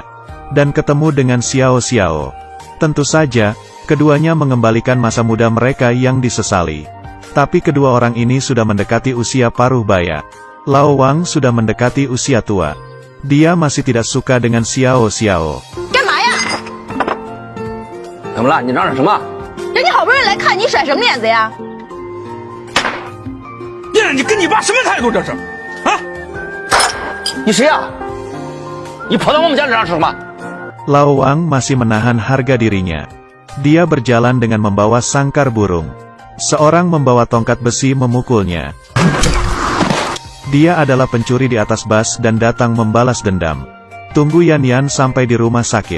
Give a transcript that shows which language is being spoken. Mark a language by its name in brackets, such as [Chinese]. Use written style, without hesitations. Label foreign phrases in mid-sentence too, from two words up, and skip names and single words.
[Indonesian] Dan ketemu dengan Xiao Xiao. Tentu saja, keduanya mengembalikan masa muda mereka yang disesali. Tapi kedua orang ini sudah mendekati usia paruh baya. Lao Wang sudah mendekati usia tua. Dia masih tidak suka dengan Xiao Xiao. [Chinese] 怎么了？你嚷嚷什么？人家好不容易来看你，甩什么脸子呀？爹，你跟你爸什么态度这是？啊？你谁呀？你跑到我们家里嚷什么？ [Indonesian] Lao Wang masih menahan harga dirinya. Dia berjalan dengan membawa sangkar burung. Seorang membawa tongkat besi memukulnya. Dia adalah pencuri di atas bus dan datang membalas dendam. Tunggu Yan sampai di rumah sakit.